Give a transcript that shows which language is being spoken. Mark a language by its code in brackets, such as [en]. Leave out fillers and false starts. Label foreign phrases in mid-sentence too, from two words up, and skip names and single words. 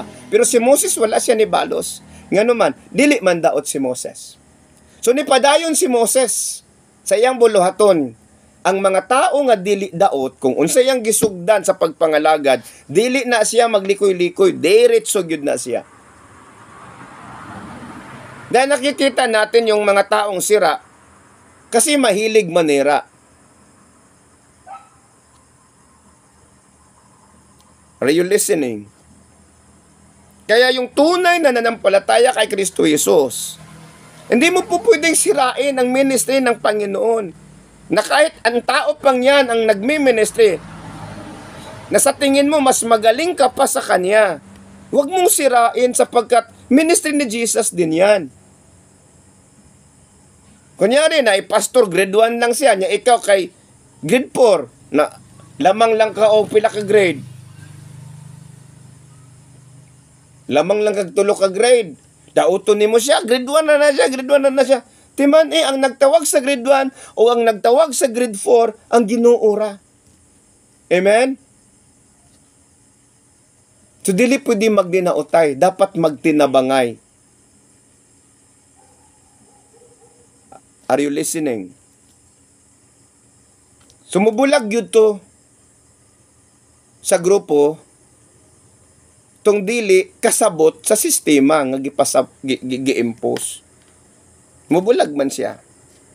[ceb] Pero si Moses wala siya ni balos. Ngano man, dili man daot si Moses. So ni padayon si Moses sa iyang buluhaton. Ang mga tao nga dili daot, kung unsa yang gisugdan sa pagpangalagad, dili na siya maglikoy-likoy, diretso gyud na siya. [tl] Dahil nakikita natin yung mga taong sira kasi mahilig manira. [en] Are you listening? [tl] Kaya yung tunay na nanampalataya kay Kristo Jesus, hindi mo po pwedeng sirain ang ministry ng Panginoon. Na kahit ang tao pang yan ang nagmi-ministry, na sa tingin mo mas magaling ka pa sa kanya, huwag mong sirain sapagkat ministry ni Jesus din yan. [ceb] Kunyari na, pastor, grade 1 lang siya, niya ikaw kay grade 4, na lamang lang ka o pila ka grade. Lamang lang kag tulo ka grade. Dauton nimo siya, grade 1 na na siya. Timan ang nagtawag sa grade 1 o ang nagtawag sa grade 4 ang Ginoo ra. Amen? So dili pwede magdinaotay, dapat magtinabangay. [en] Are you listening? [ceb] Sumubulag yun to sa grupo tong dili kasabot sa sistema nga gi-impose. Mubulag man siya.